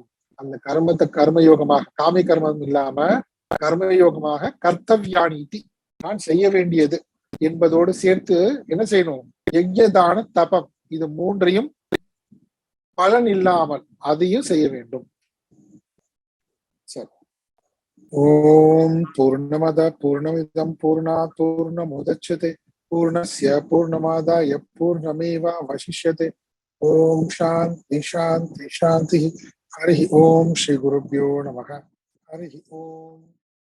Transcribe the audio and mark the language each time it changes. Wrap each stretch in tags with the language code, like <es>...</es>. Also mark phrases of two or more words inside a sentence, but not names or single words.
<ta>அந்த கர்மத்தை கர்மயோகமாக, காமி கர்மம் இல்லாம கர்மயோகமாக கர்த்தவியானீதி, நான் செய்ய வேண்டியது என்பதோடு சேர்த்து என்ன செய்யணும்?</ta> <sa>यज्ञदान तपम्,</sa> <ta>இது 3ஐயும் பலன் இல்லாமல் அதையும் செய்ய வேண்டும்.</ta> <sa>சரி. ॐ पूर्णमद पूर्णमिदम् पूर्णात् पूर्णमुदच्यते पूर्णस्य पूर्णमादाय पूर्णमेवावशिष्यते. ॐ शान्ति शान्ति शान्ति हरि ॐ श्री गुरुभ्यो नमः. हरि ॐ.</sa>